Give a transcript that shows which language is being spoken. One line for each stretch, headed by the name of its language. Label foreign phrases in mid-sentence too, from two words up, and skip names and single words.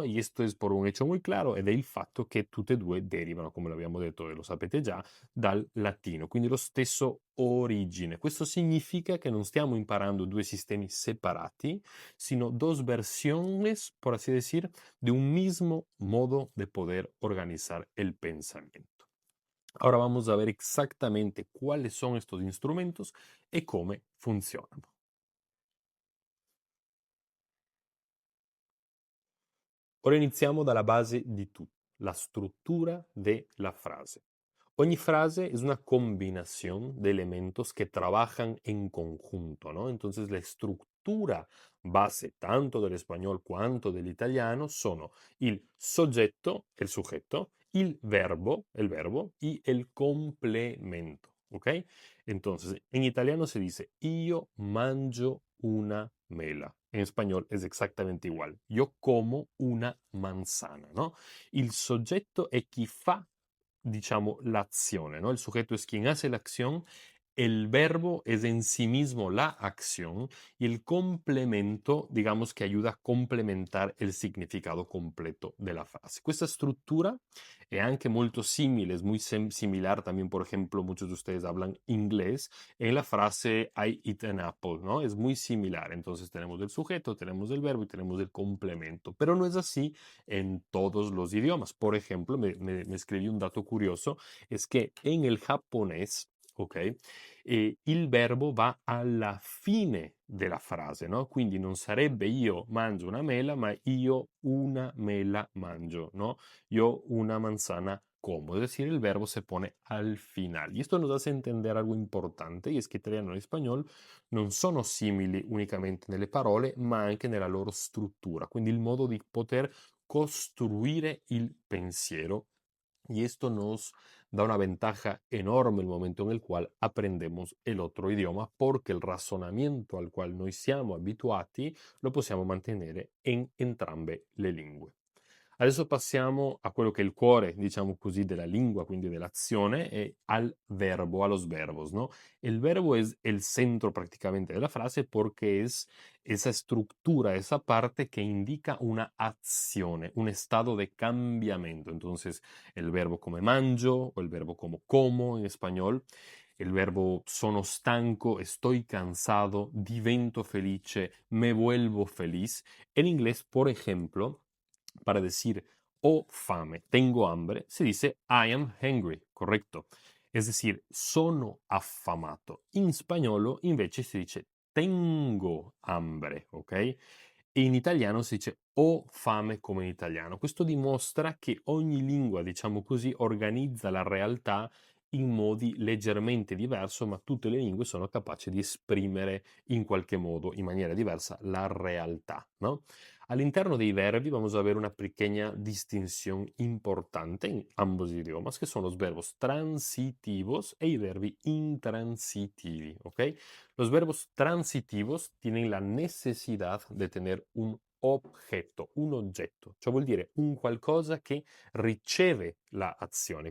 Spanish: Y esto es por un hecho muy claro
Italian: ed è il fatto che tutte e due derivano, come l'abbiamo detto e lo sapete già, dal latino, quindi lo stesso origine. Questo significa che non stiamo imparando due sistemi separati,
Spanish: sino dos versiones, por así decir, de un mismo modo de poder organizar el pensamiento. Ahora vamos a ver exactamente cuáles son estos instrumentos y cómo funcionan.
Italian: Ora iniziamo dalla base di tutto, la struttura della frase. Ogni frase
Spanish: es una combinación de elementos que trabajan en conjunto, ¿no? Entonces la estructura base tanto del español
Italian: quanto dell'italiano sono il soggetto,
Spanish: el sujeto, el verbo y el complemento, ¿ok? Entonces, en italiano se dice
Italian: io mangio una mela.
Spanish: En español es exactamente igual. Yo como una manzana, ¿no?
Italian: Il soggetto è chi fa, diciamo, l'azione,
Spanish: ¿no? El sujeto es quien hace la acción, el verbo es en sí mismo la acción y el complemento, digamos, que ayuda a complementar el significado completo de la frase.
Italian: Questa struttura è anche molto simile,
Spanish: es muy similar también, por ejemplo, muchos de ustedes hablan inglés, en la frase
English: I eat an apple,
Spanish: ¿no? Es muy similar. Entonces tenemos el sujeto, tenemos el verbo y tenemos el complemento. Pero no es así en todos los idiomas. Por ejemplo, me escribí un dato curioso, es que en el japonés,
Italian: ok, il verbo va alla fine della frase, no? Quindi non sarebbe io mangio una mela, ma io una mela mangio, no?
Spanish: Yo una manzana como, es decir, el verbo se pone al final. Y esto nos hace entender algo importante, y es que
Italian: italiano e spagnolo non sono simili unicamente nelle parole, ma anche nella loro struttura, quindi il modo di poter costruire il pensiero.
Spanish: Y esto nos da una ventaja enorme el momento en el cual aprendemos el otro idioma, porque
Italian: il razonamento al quale noi siamo abituati lo possiamo mantenere in entrambe le lingue. Adesso passiamo a quello che è il cuore, diciamo così, della lingua, quindi dell'azione, e al verbo,
Spanish: a los verbos, ¿no? El verbo es el centro prácticamente de la frase porque es esa estructura, esa parte que indica una acción, un estado de cambiamiento. Entonces, el verbo
Italian: come mangio
Spanish: o el verbo como en español, el verbo
Italian: sono stanco,
Spanish: estoy cansado,
Italian: divento felice,
Spanish: me vuelvo feliz. En inglés, por ejemplo, para decir
Italian: ho fame,
Spanish: tengo hambre, se dice
English: I am hungry,
Spanish: correcto? Es decir,
Italian: sono affamato. In spagnolo invece si dice
Spanish: tengo hambre,
Italian: ok? E in italiano si dice ho fame come in italiano. Questo dimostra che ogni lingua, diciamo così, organizza la realtà in modi leggermente diversi, ma tutte le lingue sono capaci di esprimere in qualche modo, in maniera diversa, la realtà, ¿no? All'interno dei verbi
Spanish: vamos a ver una pequeña distinción importante en ambos idiomas, que son los verbos transitivos
Italian: e i verbi intransitivi,
Spanish: ¿ok? Los verbos transitivos tienen la necesidad de tener un objeto,
Italian: un oggetto, cioè vuol dire un qualcosa che riceve la azione.